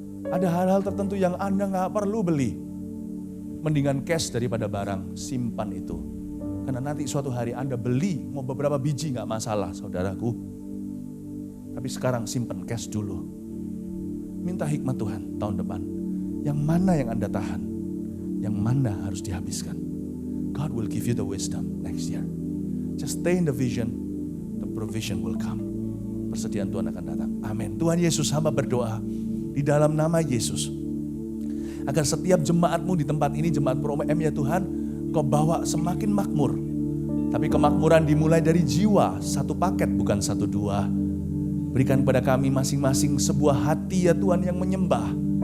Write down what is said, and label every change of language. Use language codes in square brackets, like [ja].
[id] Ada hal-hal tertentu yang Anda gak perlu beli. Mendingan cash daripada barang, simpan itu. Karena nanti suatu hari Anda beli, mau beberapa biji gak masalah saudaraku. Tapi sekarang simpan cash dulu. Minta hikmat Tuhan tahun depan. Yang mana yang Anda tahan? Yang mana harus dihabiskan? [en] God will give you the wisdom next year. Just stay in the vision, the provision will come. [id] Persediaan Tuhan akan datang. Amin. Tuhan Yesus, hamba berdoa di dalam nama Yesus. Agar setiap jemaatmu di tempat ini, jemaat Pro-M ya Tuhan, Kau bawa semakin makmur. Tapi kemakmuran dimulai dari jiwa, satu paket bukan satu dua. Berikan kepada kami masing-masing sebuah hati ya Tuhan yang menyembah.